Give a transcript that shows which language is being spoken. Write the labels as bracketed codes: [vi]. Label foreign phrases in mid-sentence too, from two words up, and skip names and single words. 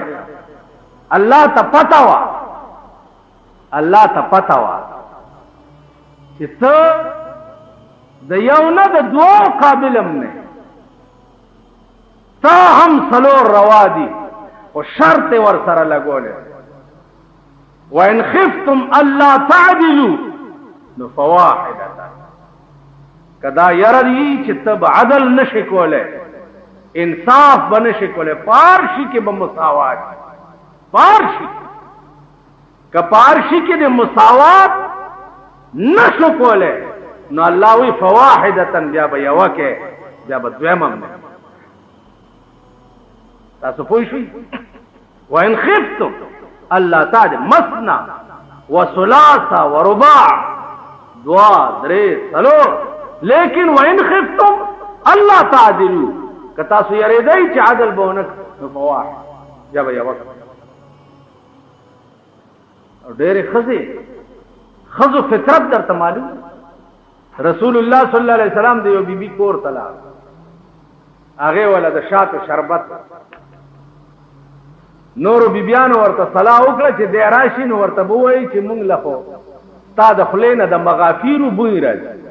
[ps] الله ته پته وه، الله ته پته وه چې ته د یو نه د 2 قابل هم نه، تا هم 4 روا دي او شرط ور سره لګولې. [ar] وَإِنْ خِفْتُمْ أَلَّا تَعْدِلُوا نو فواحدة. [ps] کدا یره دی چې ته عدل نشي کولی، انصاف به نشي کولی، پارشي کې به مساوات، پارشي که پارشي کې د مساوات نشو کولی نو الله وی فواحدة، بیا به یوه کې بیا به دویم هم نه. تاسو پوه شئ؟ [ar] وَإِنْ خِفْتُمْ أَلَّا تَعْدِلُوا مَثْنَى وَثُلَاثَ وَرُبَاعَ، 2 3 4. [ps] لیکن [ar] وَإِنْ خِفْتُمْ أَلَّا تَعْدِلُوا [ps] که تاسو یریدئ چې عدل به ونه کړئ نو فواحد، بیا به یوه. او ډېرې ښځو فطرت درته معلوم. رسول الله [ar] صلی الله علیه وسلم [ps] د یو بیبي کور ته لاړ، هغې وله د شاتو شربت، نورو بیبیانو ورته صلاح وکړه چې دی راشي نو ورته به ووایي چې مونږ له خو ستا د خولې نه د مغافیرو بوی راځي.